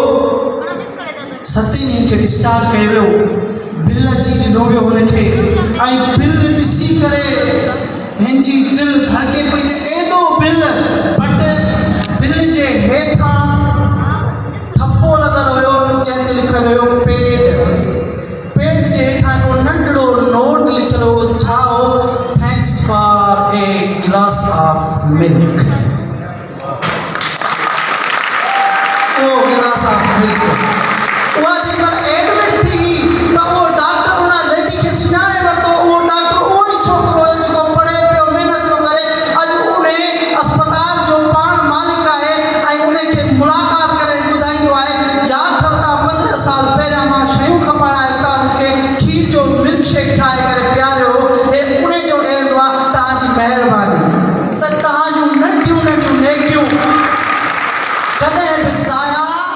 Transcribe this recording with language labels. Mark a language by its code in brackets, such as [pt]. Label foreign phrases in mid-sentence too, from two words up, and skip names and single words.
[sd] 7 ॾींहंनि खे डिस्चार्ज कयो वियो बिल अची ॾिनो वियो हुनखे ऐं बिल ॾिसी करे हिन जी दिलि धड़के पई त एॾो बिल बट बिल जे हेठां थप्पो लॻल हुयो जंहिं ते लिखियलु हुयो पेड जे हेठां हिकिड़ो नंढड़ो नोट लिखियलु हो छा हो [en] Thanks for a glass of milk [sd] उहा जेकर एडमिट थी त उहो डॉक्टर उन लेडी खे सुञाणे वरितो उहो डॉक्टर उहो ई छोकिरो हुयो जेको पढ़े पियो महिनत पियो करे अॼु उन अस्पताल जो पाण मालिक आहे ऐं उनखे मुलाक़ात करे ॿुधाईंदो आहे यादि अथव तव्हां 15 साल पहिरियां मां शयूं खपाइण आयसि तव्हां मूंखे खीर जो [en] milk shake [sd] ठाहे करे पीआरियो हे उनजो एज़ आहे तव्हांजी महिरबानी त तव्हां जूं नंढियूं नेकियूं कॾहिं बि ज़ाया